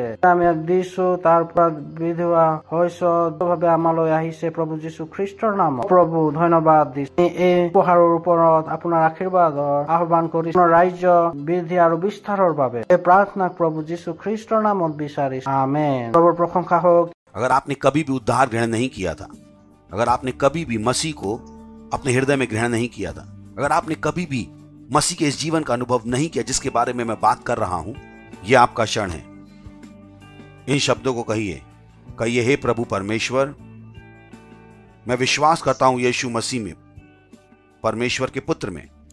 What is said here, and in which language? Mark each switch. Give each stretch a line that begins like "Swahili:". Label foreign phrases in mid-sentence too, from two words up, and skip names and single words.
Assamese: আমি দিছো তাৰ পৰা বিধোৱা হৈছে ভাৱে আমালৈ আহিছে প্ৰভু যীশু খ্ৰীষ্টৰ নামত। প্ৰভু ধন্যবাদ দিছো। এই উপহাৰৰ ওপৰত আপোনাৰ আশীৰ্বাদৰ আহ্বান কৰি ৰাজ্য বৃদ্ধি আৰু বিস্তাৰৰ বাবে এই প্ৰাৰ্থনা প্ৰভু যীশু খ্ৰীষ্টৰ নামত বিচাৰিছো। আমেন। প্ৰভুৰ প্ৰশংসা হওক।
Hindi: अगर आपने कभी भी उद्धार ग्रहण नहीं किया था, अगर आपने कभी भी मसीह को अपने हृदय में ग्रहण नहीं किया था, अगर आपने कभी भी मसीह के इस जीवन का अनुभव नहीं किया जिसके बारे में मैं बात कर रहा हूं, यह आपका क्षण है। इन शब्दों को कहिए, हे प्रभु परमेश्वर, मैं विश्वास करता हूं यीशु मसीह में, परमेश्वर के पुत्र में।